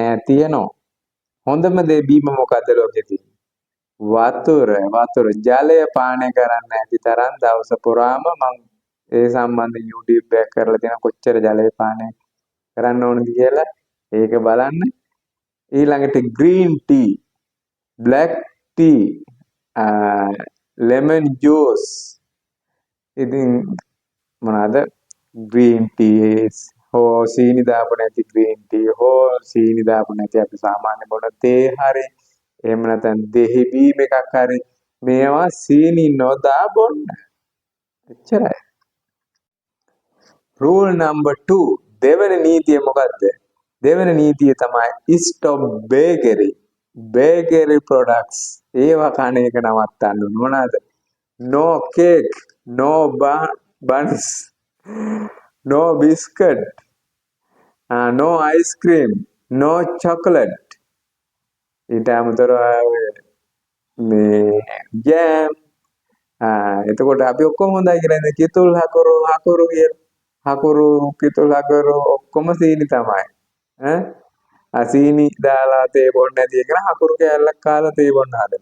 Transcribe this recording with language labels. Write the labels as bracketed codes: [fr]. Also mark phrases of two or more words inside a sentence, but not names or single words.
[si] නෑ තියෙනවා. හොඳම දේ බීම මොකද්ද ලෝකේ තියෙන්නේ? වතුර ජලය පානය කරන්න ඇති තරම් දවස පුරාම මම ඒ සම්බන්ධ YouTube එකක් කරලා තියෙන කොච්චර ජලය පානය කරන්න ඕනද කියලා ඒක බලන්න. [en] ඊළඟට green tea, black tea, lemon juice. [si] ඉතින් මොනවාද [en] green tea [si] හෝ සීනි දාපු නැති [en] green tea [si] හෝ සීනි දාපු නැති අපි සාමාන්‍ය බොන තේ හරි එහෙම නැත්නම් දෙහි බීම එකක් හරි මේවා සීනි නොදා බොන්න. එච්චරයි. [en] rule number [si] 2 දෙවෙනි නීතිය මොකද්ද? දෙවෙනි නීතිය තමයි [en] stop bakery products. [si] ඒවා කන එක නවත්තන්න ඕන. මොනවාද? [en] no cake, no buns, no biscuit, no ice cream, no chocolate. [si] ඊට අමතරව මේ ජෑම් එතකොට අපි ඔක්කොම හොඳයි කියලා ඉතින් කිතුල් හකුරු කියලා. හකුරු කිතුල් හකුරු ඔක්කොම සීනි තමයි. සීනි දාලා තේ බොන්න නැති එක හකුරු කෑල්ලක් කාලා තේ බොන්න හදනවා.